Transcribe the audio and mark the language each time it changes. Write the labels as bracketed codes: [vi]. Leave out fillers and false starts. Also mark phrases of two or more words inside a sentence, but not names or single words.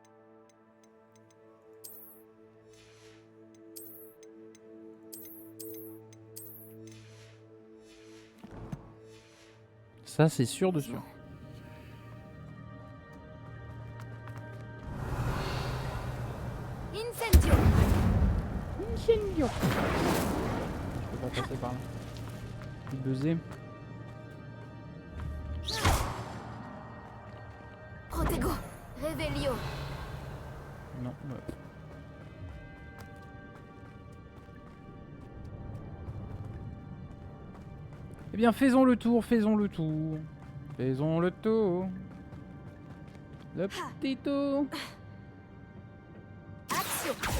[fr] Ça c'est sûr de sûr. Incendio. Incendio. Je peux pas passer par là. Je vais buzzer. Protego. Revelio. Non, ouais. Eh bien, faisons le tour, faisons le tour. Faisons le tour. Le petit tour. Action.